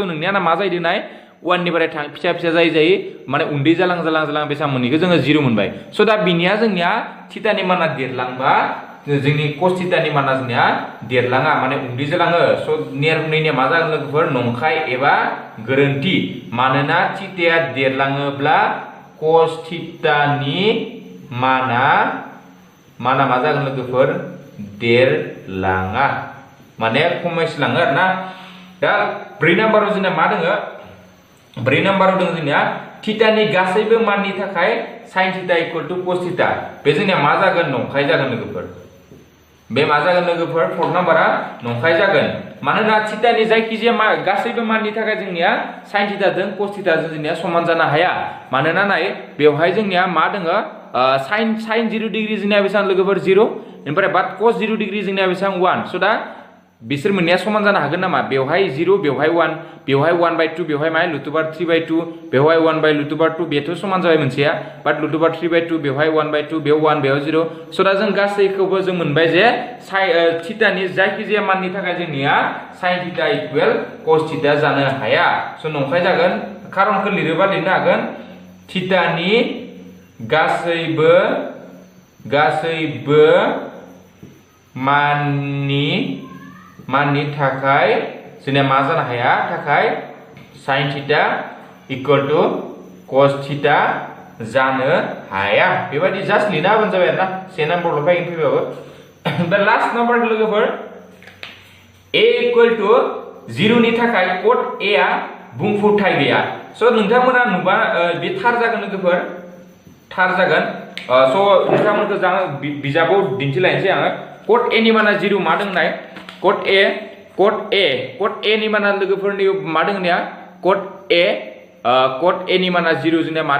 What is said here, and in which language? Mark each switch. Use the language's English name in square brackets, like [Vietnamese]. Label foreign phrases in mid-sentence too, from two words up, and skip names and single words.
[Bodo] नोंनिया मा जाहैदों नाय 1 निफ्राय फिसा जायै माने उन्दै जालां बेसेबां मोनहैखो जोङो 0 मोनबाय स' दा बिनिया जोंनिया थीटानि माना देरलांबा जोंनि cos थीटानि माना जोंनिया देरलाङा माने उन्दै जालाङो स' नैनिया मा जागोन लोगोफोर नंखाय एबा गोरोन्थि मानोना थीटाया देरलाङोब्ला cos थीटानि माना मा जागोन लोगोफोर देरलाङा माने खमायलाङो आरोना दा 4 नाम्बाराव जोंना मा दोङो 4 नाम्बाराव दङ जोंनिया थीटानि गासैबो माननि थाखाय [English] sin theta equal to cos theta [Bodo] बे जोंनिया मा जागोन नंखाय जागोन लोगोफोर बे मा जागोन लोगोफोर फोर्थ नाम्बारा नंखाय जागोन मानोना थीटानि जायखिजाया गासैबो माननि थाखाय जोंनिया sin थीटाजों cos थीटाजों जोंनिया समान जानो हाया मानोना नाय बेवहाय जोंनिया मा दोङो [English] sin 0 degree [Bodo] जोंनिया बेसां लोगोफोर 0 ओमफ्राय बाट [English] cos 0 degree [Bodo] जोंनिया बेसां 1 स दा बिसोर मोननैया समान जानो हागोन नामा बेवहाय 0 बेवहाय 1 बेवहाय 1/2 बेवहाय मा √3/2 बेवहाय 1/√2 बेथ' समान जाबाय मोनसेया बाट √3/2 बेवहाय 1/2 बेव 1 बेव 0 स दा जों गासैखौबो जों मोनबाय जे थीटानि जायखिजाया माननि थाखाय जोंनिया [English] sin theta equal cos theta [Bodo] जानो हाया स नंखाय जागोन खारनखौ लिरोबा लिरनो हागोन थीटानि गासैबो माननि थाखाय जोंनिया मा जानो हाया थाखाय [English] sin theta equal to cos theta [Bodo] जानो हाया बेबायदि जास्ट लिरना होबानो जाबाय आरोना से नाम्बारल' फैगोन फैबाबो दा [English] last number [Bodo] लोगोफोर [English] a equal to 0 [Bodo] नि थाखाय cot a आ बुंफुरथाय गैया स नोंथांमोना नुबा बे थार जागोन लोगोफोर थार जागोन स नोंथांमोनखौ बिजाबाव दिन्थिलायनोसै आङो cot a नि माना 0 मा दं नाय cot a नि माना लोगोफोरनि मा दं निया cot a नि माना 0 जोंनिया मा